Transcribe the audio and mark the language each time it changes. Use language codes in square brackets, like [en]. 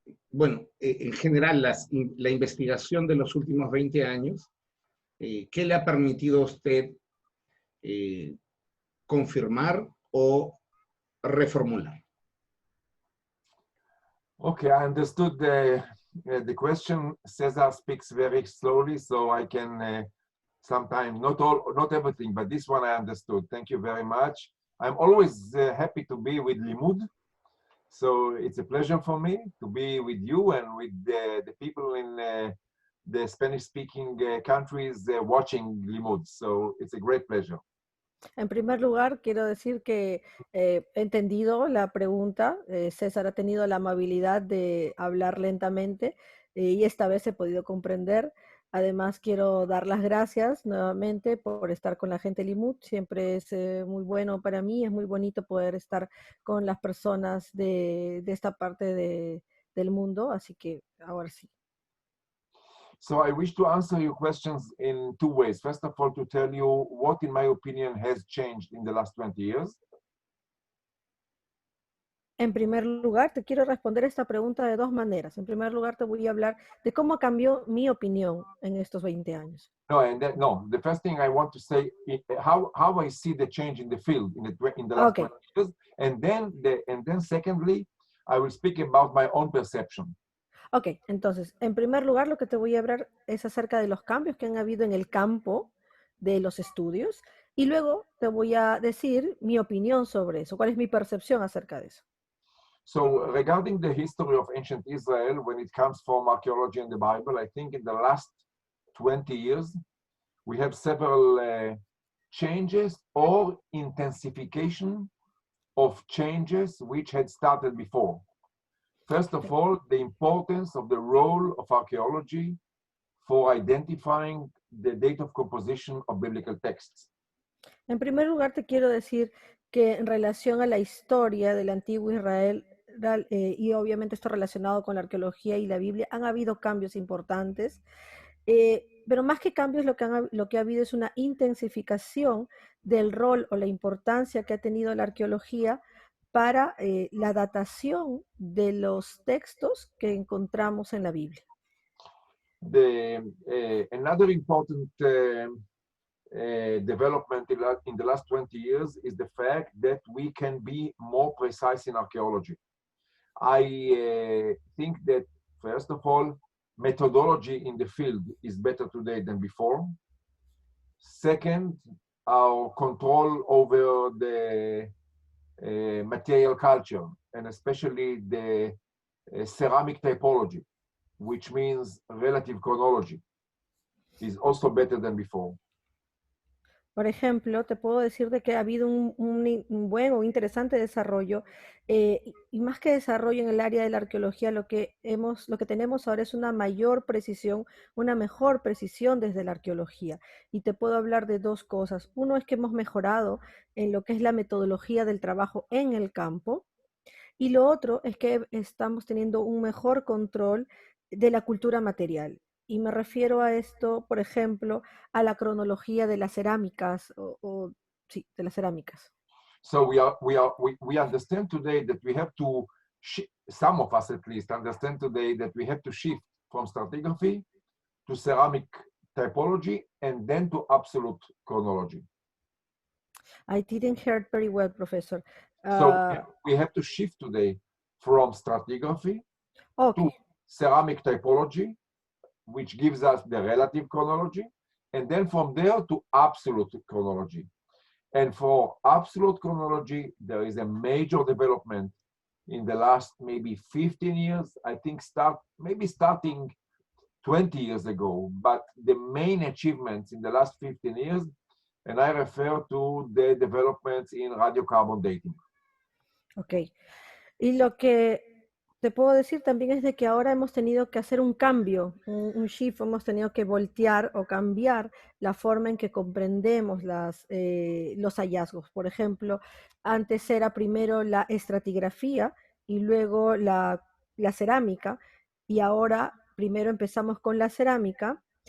[es] bueno, en general la investigación de los últimos 20 años, ¿qué le ha permitido a usted confirmar o reformular? [en] Okay, I understood the question. Cesar speaks very slowly, so I can sometimes, not everything, but this one I understood. Thank you very much. I'm always happy to be with Limud. So it's a pleasure for me to be with you and with the people in the Spanish-speaking countries watching Limud. So it's a great pleasure. [es] En primer lugar, quiero decir que he entendido la pregunta. César ha tenido la amabilidad de hablar lentamente y esta vez he podido comprender. Además, quiero dar las gracias nuevamente por estar con la gente Limud. Siempre es muy bueno para mí, es muy bonito poder estar con las personas de esta parte del mundo. Así que ahora sí. [en] So I wish to answer your questions in two ways. First of all, to tell you what, in my opinion, has changed in the last 20 years. [es] En primer lugar, te quiero responder esta pregunta de dos maneras. En primer lugar, te voy a hablar de cómo cambió mi opinión en estos 20 años. [en] No, the first thing I want to say is how I see the change in the field in the last 20 years, and then secondly, I will speak about my own perception. [es] Ok, entonces, en primer lugar, lo que te voy a hablar es acerca de los cambios que han habido en el campo de los estudios y luego te voy a decir mi opinión sobre eso, cuál es mi percepción acerca de eso. [en] So regarding the history of ancient Israel, when it comes from archaeology and the Bible, I think in the last 20 years, we have several changes or intensification of changes which had started before. First of all, the importance of the role of archaeology for identifying the date of composition of biblical texts. [es] En primer lugar, te quiero decir que en relación a la historia del antiguo Israel, y obviamente esto relacionado con la arqueología y la Biblia, han habido cambios importantes, pero más que cambios lo que ha habido es una intensificación del rol o la importancia que ha tenido la arqueología para la datación de los textos que encontramos en la Biblia. [en] Another important development in the last 20 years is the fact that we can be more precise in archaeology. I think that, first of all, methodology in the field is better today than before. Second, our control over the material culture, and especially the ceramic typology, which means relative chronology, is also better than before. [es] Por ejemplo, te puedo decir de que ha habido un buen o interesante desarrollo, y más que desarrollo en el área de la arqueología, lo que tenemos ahora es una mayor precisión, una mejor precisión desde la arqueología. Y te puedo hablar de dos cosas. Uno es que hemos mejorado en lo que es la metodología del trabajo en el campo, y lo otro es que estamos teniendo un mejor control de la cultura material. Y me refiero a esto, por ejemplo, a la cronología de las cerámicas, sí, de las cerámicas. [en] So we understand today that we have to, some of us at least understand today that we have to shift from stratigraphy to ceramic typology and then to absolute chronology. I didn't hear it very well, Professor. So we have to shift today from stratigraphy to ceramic typology, which gives us the relative chronology, and then from there to absolute chronology. And for absolute chronology, there is a major development in the last maybe 15 years, I think starting 20 years ago, but the main achievements in the last 15 years, and I refer to the developments in radiocarbon dating. [es] Ok, y lo que te puedo decir también es de que ahora hemos tenido que hacer un cambio, un shift, hemos tenido que voltear o cambiar la forma en que comprendemos los hallazgos. Por ejemplo, antes era primero la estratigrafía y luego la cerámica, y ahora primero empezamos con la cerámica.